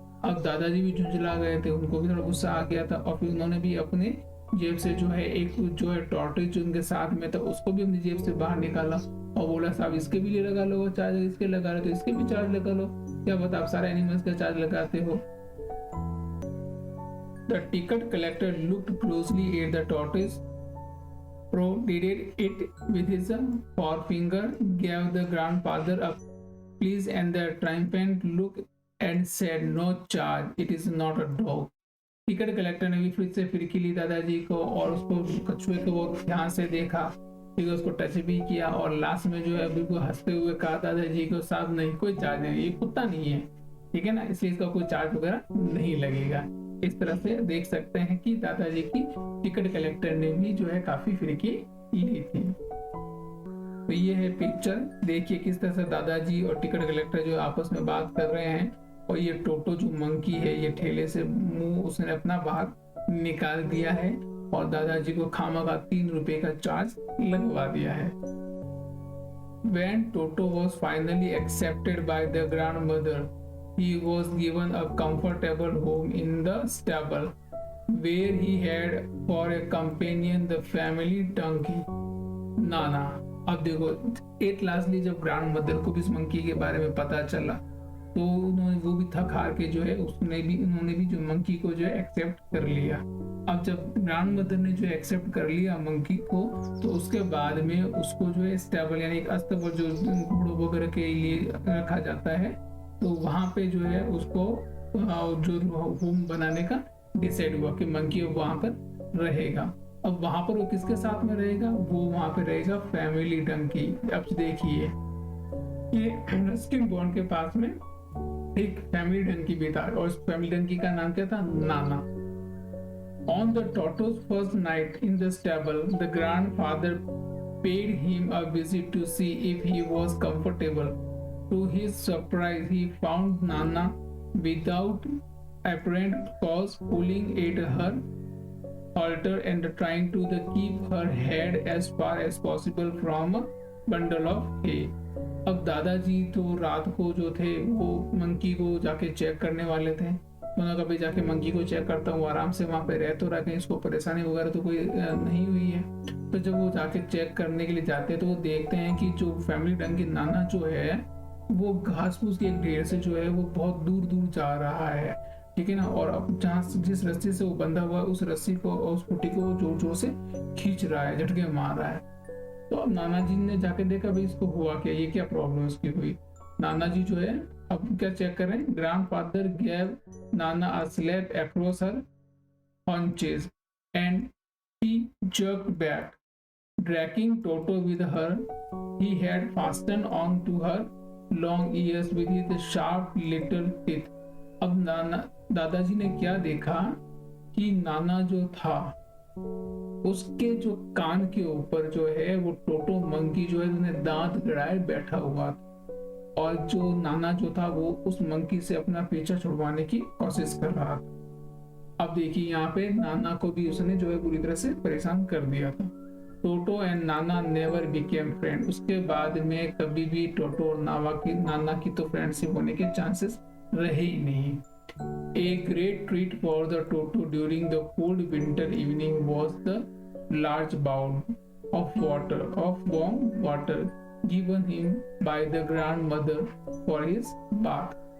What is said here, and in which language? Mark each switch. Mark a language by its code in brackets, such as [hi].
[hi] अब दादाजी भी झुंझला गए थे, उनको भी थोड़ा गुस्सा आ गया था, और फिर उन्होंने भी अपने जेब से जो है एक जो है टॉर्टोइज जो उनके साथ में था उसको भी अपनी जेब से बाहर निकाला और बोला साहब इसके भी लिए लगा लो चार्ज, इसके लगा रहे तो इसके भी चार्ज लगा लो, क्या बता आप सारे एनिमल्स का चार्ज लगाते हो। [en] The ticket collector looked closely at the tortoise, prodded it with his forefinger, gave the grandfather a please and the triumphant look and said, "No charge, it is not a dog." [hi] Ticket collector ने भी फिर से फिरकी ली दादाजी को और उसको कछुए को बहुत ध्यान से देखा, फिर उसको टच भी किया और लास्ट में जो है बिल्कुल हंसते हुए कहा दादाजी को, साहब नहीं कोई चार्ज नहीं, ये कुत्ता नहीं है, ठीक है ना, इसलिए इसका कोई चार्ज वगैरह नहीं लगेगा। इस तरह से देख सकते हैं कि दादाजी की टिकट कलेक्टर ने भी जो है काफी फिरकी ली थी। तो ये है पिक्चर, देखिए किस तरह से दादाजी और टिकट कलेक्टर जो आपस में बात कर रहे हैं, और ये टोटो जो मंकी है ये ठेले से मुंह उसने अपना बाहर निकाल दिया है और दादाजी को खामखा 3 रुपए का चार्ज लगवा दिया है। [en] When Toto was finally accepted by the grandmother, he was given a comfortable home in the stable, where he had for a companion the family donkey, Nana. [hi] अब देखो, एट लास्टली जब ग्रैंड मदर को भी इस monkey के बारे में पता चला, तो उन्होंने वो भी थक हार के जो है उन्होंने भी जो मंकी को जो है एक्सेप्ट कर लिया। अब जब ग्रैंड मदर ने जो एक्सेप्ट कर लिया मंकी को, तो उसके बाद में उसको जो है स्टेबल यानी एक अस्तबल जो घोड़ों वगैरह के लिए रखा जाता है, तो वहां पे जो है उसको जो होम बनाने का डिसाइड हुआ कि मंकी वहां पर रहेगा। अब वहां पर वो किसके साथ में रहेगा? वो वहां पे रहेगा फैमिली डंकी। अब देखिए ये रस्किन बॉन्ड के पास में एक फैमिली डंकी भी था, और उस फैमिली डंकी का नाम क्या था? नाना। [en] On the Toto's first night in the stable, the grandfather paid him a visit to see if he was comfortable. To his surprise, he found Nana without apparent cause pulling at her halter and trying to keep her head as far as possible from a bundle of hay. [hi] अब दादाजी तो रात को जो थे वो monkey को जाके चेक करने वाले थे। उन्होंने कभी जाके मंकी को चेक करता हूँ, आराम से वहां पे रह तो रहा, कहीं इसको परेशानी वगैरह तो कोई नहीं हुई है। तो जब वो जाके चेक करने के लिए जाते हैं तो वो देखते हैं कि जो फैमिली डंकी नाना जो है वो घास फूस के एक ढेर से जो है वो बहुत दूर दूर जा रहा है, ठीक है ना। और अब जहाँ जिस रस्सी से वो बंधा हुआ है उस रस्सी को और उस पुटी को जोर जोर से खींच रहा है, झटके मार रहा है। तो अब नाना जी ने जाके देखा भाई इसको हुआ क्या, ये क्या प्रॉब्लम उसकी हुई। नाना जी जो है अब क्या चेक कर रहे हैं, [en] Grandfather gave nana a slap across her haunches and he jerked back, dragging Toto with her. He had fastened on to her long ears with his sharp little teeth. [hi] अब दादाजी ने क्या देखा कि नाना जो था उसके जो कान के ऊपर जो है वो टोटो मंकी जो है उसने दांत गड़ाए बैठा हुआ था, और जो नाना जो था वो उस मंकी से अपना पीछा छुड़वाने की कोशिश कर रहा था। अब देखिए यहाँ पे नाना को भी उसने जो है पूरी तरह से परेशान कर दिया था। [en] Toto and nana never became friend. [hi] उसके बाद में कभी भी टोटो और नाना की तो फ्रेंडशिप होने के चांसेस रहे ही नहीं। [en] A great treat for the Toto during the cold winter evening was the large bowl of warm water given him by the grandmother for his bath.